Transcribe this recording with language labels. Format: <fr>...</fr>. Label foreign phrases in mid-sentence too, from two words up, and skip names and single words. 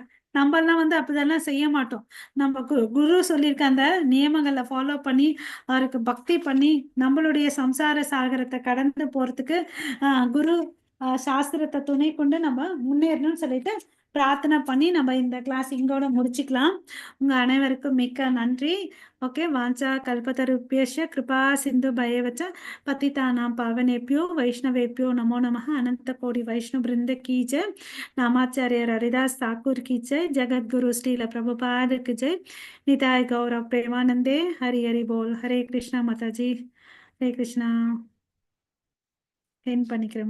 <ta>நம்ம எல்லாம் வந்து அப்படிதெல்லாம் செய்ய மாட்டோம். நம்ம குரு சொல்லியிருக்க அந்த நியமங்களை ஃபாலோ பண்ணி அவருக்கு பக்தி பண்ணி நம்மளுடைய சம்சார சாகரத்தை கடந்து போறதுக்கு குரு சாஸ்திரத்தை துணை கொண்டு நம்ம முன்னேறணும்னு சொல்லிட்டு பிரார்த்தனை பண்ணி நம்ம இந்த கிளாஸ் இங்கோட முடிச்சுக்கலாம். உங்க அனைவருக்கும் மிக்க நன்றி.</ta> <sa>ஓகே, वाञ्छा कल्पतरुभ्यश्च कृपा सिन्धु भ्यएवच पतितानां पावनेभ्यो वैष्णवेभ्यो नमो नमः।</sa> <hi>अनंत कोटि वैष्णव वृंद की जय। नामाचार्य हरिदास ठाकुर की जय। जगत गुरु श्रील प्रभुपाद की जय।</hi> <bn>निताय गौरव प्रेमानंदे। हरि हरि बोल।</bn> <hi>हरे कृष्णा माता जी, हरे कृष्णा।</hi> <ta>एन பண்ணிக்கிறேன்</ta>